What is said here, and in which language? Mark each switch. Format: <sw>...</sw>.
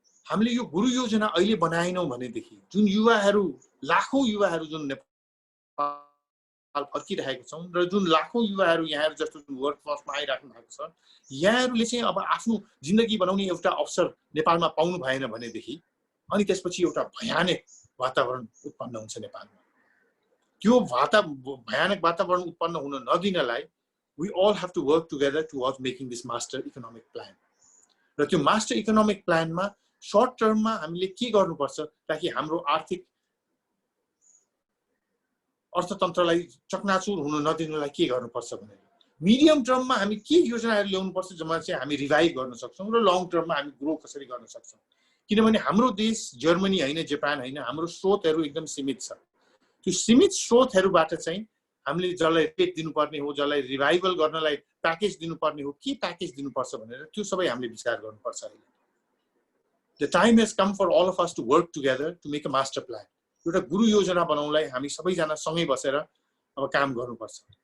<ne>हामीले यो गुरु योजना अहिले बनाएनौं भनेदेखि जुन युवाहरू लाखौं युवाहरू जुन नेपाल फर्किरहेका छौं र जुन लाखौं युवाहरू यहाँहरू जस्तो वर्क फोर्समा आइराख्नु भएको छ यहाँहरूले चाहिँ अब आफ्नो जिन्दगी बनाउने एउटा अवसर नेपालमा पाउनु भएन भनेदेखि अनि त्यसपछि एउटा भयानक वातावरण उत्पन्न हुन्छ नेपालमा। त्यो भयानक वातावरण उत्पन्न हुन नदिनलाई</ne> <en>we all have to work together towards making this master economic plan.</en> <ne>र त्यो मास्टर इकोनोमिक प्लानमा शॉर्ट टर्ममा हामीले के गर्नुपर्छ ताकि हाम्रो आर्थिक अर्थतन्त्रलाई चकनाचुर हुन नदिनलाई के गर्नुपर्छ भनेर मिडियम टर्ममा हामी के योजनाहरू ल्याउनुपर्छ जसमा चाहिँ हामी रिभाइभ गर्न सक्छौं र लङ टर्ममा हामी ग्रो कसरी गर्न सक्छौं। किनभने हाम्रो देश जर्मनी हैन जापान हैन हाम्रो स्रोतहरू एकदम सीमित छ। त्यो सीमित स्रोतहरूबाट चाहिँ हामीले जसलाई पेट दिनुपर्ने हो जसलाई रिभाइभल गर्नलाई प्याकेज दिनुपर्ने हो के प्याकेज दिनुपर्छ भनेर त्यो सबै हामीले विचार गर्नुपर्छ। अहिले</ne> <en>The time has come for all of us to work together to make a master plan.</en> <ne>एउटा गुरु योजना बनाउनलाई हामी सबैजना सँगै बसेर अब काम गर्नुपर्छ।</ne>